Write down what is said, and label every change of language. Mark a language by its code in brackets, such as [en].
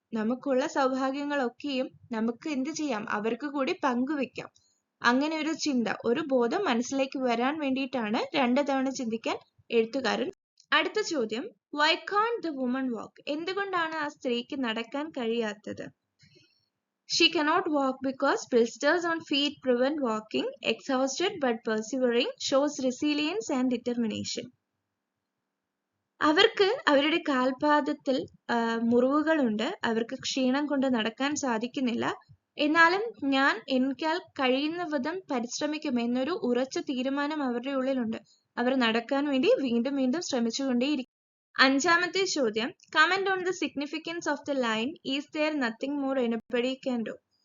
[ml] നമുക്കുള്ള സൗഭാഗ്യങ്ങളൊക്കെയും നമുക്ക് എന്ത് ചെയ്യാം, അവർക്ക് കൂടി പങ്കുവെക്കാം. അങ്ങനെ ഒരു ചിന്ത, ഒരു ബോധം മനസ്സിലേക്ക് വരാൻ വേണ്ടിയിട്ടാണ് 2 തവണ ചിന്തിക്കാൻ എഴുത്തുകാരൻ. അടുത്ത ചോദ്യം, [en] Why can't the woman walk? [ml] എന്തുകൊണ്ടാണ് ആ സ്ത്രീക്ക് നടക്കാൻ കഴിയാത്തത്? [en] She cannot walk because blisters on feet prevent walking, exhausted but persevering, shows resilience and determination. [ml] അവർക്ക് അവരുടെ കാൽപാദത്തിൽ മുറിവുകളുണ്ട്, അവർക്ക് ക്ഷീണം കൊണ്ട് നടക്കാൻ സാധിക്കുന്നില്ല. എന്നാലും എനിക്കാൽ കഴിയുന്ന വിധം പരിശ്രമിക്കും എന്നൊരു ഉറച്ച തീരുമാനം അവരുടെ ഉള്ളിലുണ്ട്. അവർ നടക്കാൻ വേണ്ടി വീണ്ടും വീണ്ടും ശ്രമിച്ചുകൊണ്ടേയിരിക്കും. അഞ്ചാമത്തെ ചോദ്യം, [en] Comment on the significance of the line is there nothing more anybody can do?